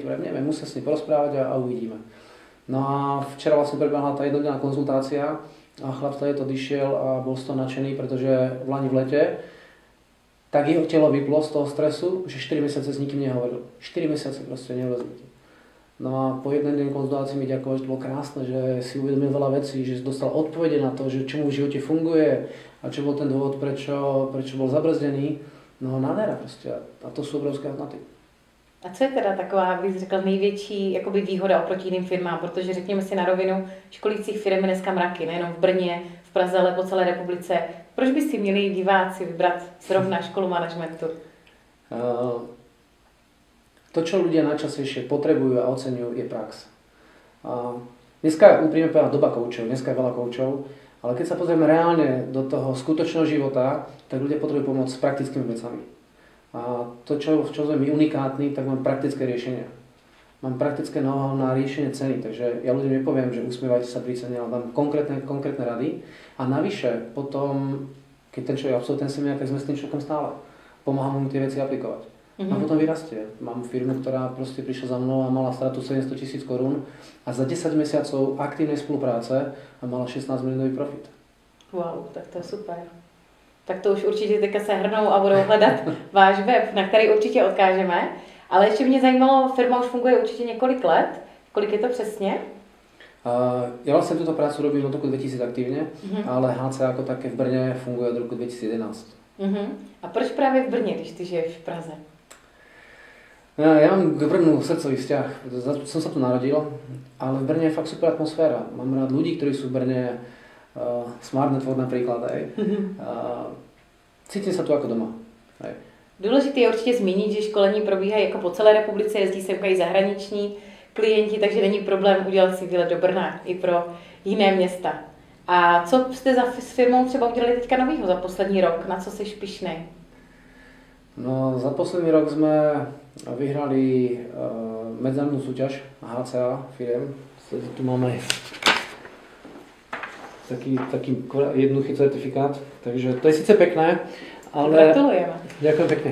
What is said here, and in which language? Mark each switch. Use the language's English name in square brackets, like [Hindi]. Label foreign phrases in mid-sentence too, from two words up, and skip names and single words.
[Slovak] Neviem, musia s ním porozprávať a uvidíme. No a včera vlastne prebehla tá jednodenná konzultácia a chlap to odišiel a bol z toho nadšený, pretože v lani v lete tak jeho telo vyplo z toho stresu, že 4 mesiace s nikým nehovoril. 4 mesiace proste nehovoril s nikým. No a po jeden deň konzultácii mi ďakoval, že to bolo krásne, že si uvedomil veľa vecí, že dostal odpovede na to, že čo mu v živote funguje a čo bol ten dôvod, prečo bol zabrzdený. [Czech] No nádhera prostě a to jsou obrovské hodnoty. A co je teda taková, bych řekl, největší jakoby výhoda oproti jiným firmám, protože řekněme si na rovinu, školících firm je dneska mraky, nejenom v Brně, v Praze, ale po celé republice. Proč by si měli diváci vybrat zrovna školu managementu? [Slovak] To, čo ľudia najčastejšie potrebujú a oceňujú, je prax. Dneska je úprimne povedať doba koučov, dneska je veľa koučov, Ale keď sa pozrieme reálne do toho skutočného života, tak ľudia potrebujú pomôcť s praktickými vecami. A to, čo sme my unikátni, tak mám praktické riešenia. Mám praktické know-how na riešenie ceny, takže ja ľuďom nepoviem, že usmievajte sa pri cene, ale dám konkrétne rady. A navyše, potom, keď ten človek absolvuje ten seminár, tak sme s tým človekom stále. Pomáham mu tie veci aplikovať. A potom vyrastie. Mám firmu, ktorá proste prišla za mnou a mala stratu 700 000 korún a za 10 mesiacov aktívnej spolupráce a mala 16 miliónový profit. [Czech] Wow, tak to je super. Tak to už určitě teďka se hrnou a budou hledat váš web, na který určitě odkážeme. Ale ještě mě zajímalo, firma už funguje určitě několik let. Kolik je to přesně? [Slovak] Ja vlastne túto prácu robím od roku 2000 aktívne, ale HC ako také v Brne funguje od roku 2011. [Czech] A proč právě v Brně, když ty žiješ v Praze? [Slovak] Ja mám k Brnu srdcový vzťah, som sa tu narodil, ale v Brne je fakt super atmosféra. Mám rád ľudí, ktorí sú v Brne, Smart Network napríklad, cítim sa tu ako doma. [Czech] Důležité je určitě zmínit, že školení probíhají jako po celé republice, jezdí sem i zahraniční klienti, takže není problém udělat si výlet do Brna i pro jiné města. A co jste s firmou třeba udělali teďka novýho za poslední rok? Na co jsi pyšnej? [Slovak] No, za posledný rok sme vyhrali medzinárodnú súťaž HCA firiem. Tu máme taký jednoduchý certifikát, takže to je síce pekné, ale... [Czech] Gratulujeme. [Slovak] Ďakujem pekne.